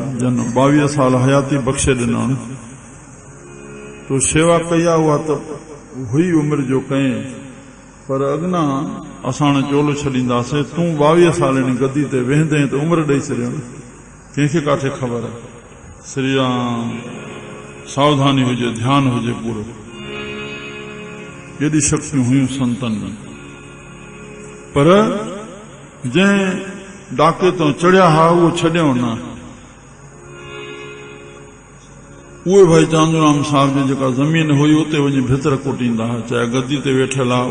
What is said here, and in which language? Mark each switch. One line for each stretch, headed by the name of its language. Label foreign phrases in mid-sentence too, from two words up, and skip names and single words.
Sindhi: जन 22 साल हयाती बख़्शे ॾिननि, तो शेवा कई आहे। उहा त हुई उमिरि जो कई, पर अॻिना असां चोलो छॾींदासीं। तूं 22 साल गद्दी ते वेहंदे त उमिरि ॾेई छॾियो, कंहिंखे काथे ख़बर आहे? श्री राम। सावधानी हुजे, ध्यान हुजे पूरो। एॾी शक्तियूं हुयूं संतन में। पर जंहिं डाके तो चढ़िया हा उहो छॾियो न। उहे भाई चांदूराम साहिब जी जेका ज़मीन हुई उते वञी भितर कुटींदा हुआ, चाहे गद्दी ते वेठल आहे।